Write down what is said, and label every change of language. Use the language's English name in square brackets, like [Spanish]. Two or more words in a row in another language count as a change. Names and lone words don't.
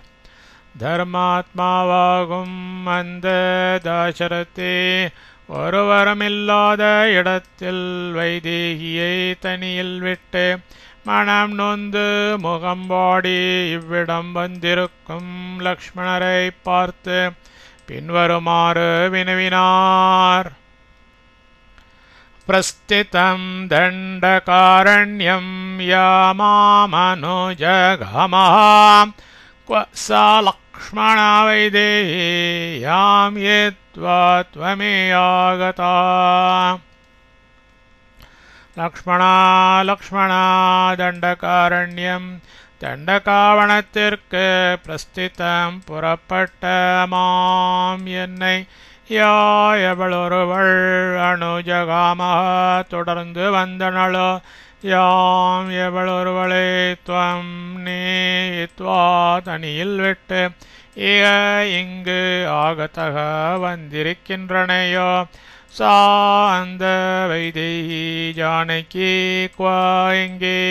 [Tamil] தர்மாத்மாவாகும் அந்த தாசரதே ஒருவரமில்லாத இடத்தில் வைதேகியை தனியில் விட்டு மனம் நொந்து முகம்பாடி இவ்விடம் வந்திருக்கும் லக்ஷ்மணரை பார்த்து பின்வருமாறு வினவினார். [Sanskrit] प्रस्थितं दण्डकारण्यं यामामनुजगामः क्व सा लक्ष्मणा वैदेह्यां येत्वा त्वमेयागता. [Tamil] லக்ஷ்மணா தண்டகாரண்யம் தண்டகாவனத்திற்கு பிரஸ்திதம் புறப்பட்ட மாம் என்னை யாயவளொருவள் அனுஜகாம தொடர்ந்து வந்தனளோ யாம் எவளொருவளை துவம் நீத்வா தனியில் விட்டு இங்கு ஆகத்தக வந்திருக்கின்றனையோ சா அந்த வைதேகி ஜானகி குவா எங்கே.